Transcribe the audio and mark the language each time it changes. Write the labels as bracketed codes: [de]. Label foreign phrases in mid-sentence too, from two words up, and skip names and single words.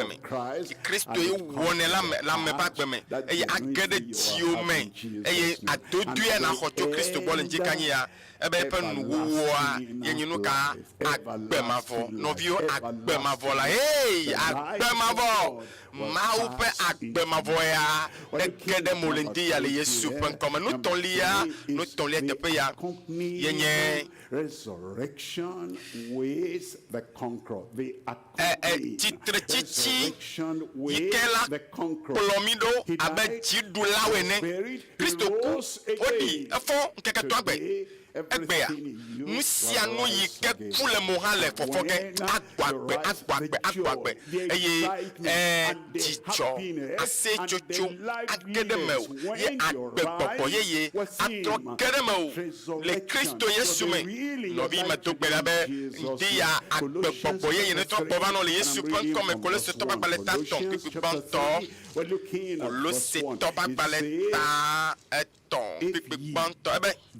[ee] me Kristo ye wɔnɛ la ame ƒe agbe me eye age ɖe dziwo me eye adodoe na xɔ tso Kristo gbɔ le ŋdzi kanyi ya ebe eƒe nuwuwoa yenye nu ka agbemavɔ nɔviwo agbemavɔ la agbemavɔ Mawu ƒe agbemavɔ ya ege ɖe mo le ŋdi ya le Yesu ƒe ŋkɔme nutɔlia teƒe ya yenye [en] resurrection with the conqueror, the [ee] tsitsi yi ke la kplɔ mi ɖo abe dziɖulawo ene Kristo ku woɖi efɔ ŋkeke tɔ egbea nu sia nu yi ke ku le mo hã le fɔfɔ ge agbɔ agbe eye dzidzɔ asetsotso age ɖe me o ye agbegbɔgbɔ yeye atrɔ ge ɖe me o le Kristo Yesu me nɔvi me do gbe ɖa be ŋdi ya agbegbɔgbɔ yeye ne trɔ kpɔ va nɔ le Yesu ƒe ŋkɔme Kolosetɔ ƒe agbalẽ ta etɔ̃ kpikpigbãtɔ Kolosetɔ ƒe agbalẽ ta etɔ̃ kpikpigbãtɔ ebe